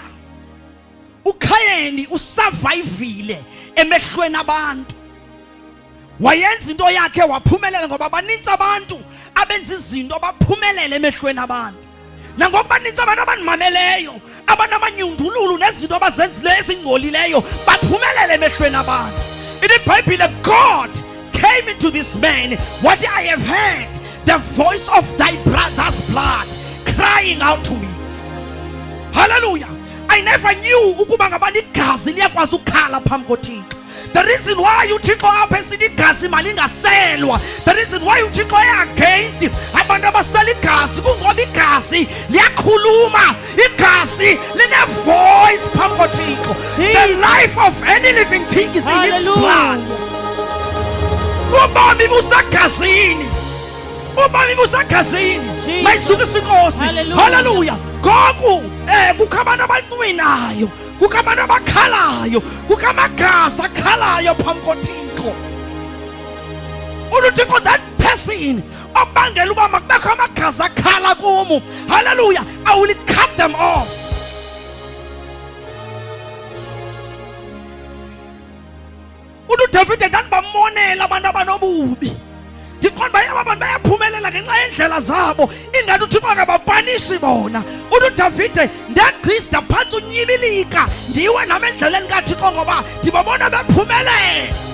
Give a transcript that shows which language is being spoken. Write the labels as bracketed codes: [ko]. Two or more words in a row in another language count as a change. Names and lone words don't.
[xh] uKhayini usurvivile emehlweni abantu. Wayenza into yakhe waphumelela ngoba baninzi abantu abenza izinto abaphumelela emehlweni abantu. Nangokuba baninzi abantu abanimameleyo, abanamanyundululu nezinto abazenzileyo ezingcolileyo baphumelela emehlweni abantu. [en] In the Bible, God came into this man. What I have heard, the voice of thy brother's blood crying out to me. [xh] Hallelujah. [en] I never knew [xh] ukuba ngabani igazi liyakwazi ukukhala phambi koThixo. [en] The reason why [xh] uThixo apha esithi igazi malingaselwa, [en] the reason why [xh] uThixo against abantu abasela igazi kungoba igazi liyakhuluma, igazi line voice phambi koThixo. [en] The life of any living thing is in his blood. [xh] Ubomi busegazini. Ubomi busegazini. Mayisukise inkosi. Hallelujah. Goku kukho abantu abancwinayo, kukho abantu abakhalayo, kukho amagazi akhalayo phambi koThixo. UThixo, [en] that person [xh] obangela uba makubekho amagazi akhala kumo, [en] hallelujah, I will cut them off. [xh] uDavid ndandibamonela abantu abanobubi. Ndiqonda baye abantu bayaphumelela ngenxa yendlela zabo, ingathi uThixo akababanishi bona. uDavid ndagcista phantsi unyibilika ndiwe nami endleleni kaThixo ngoba ndibabona bephumelela.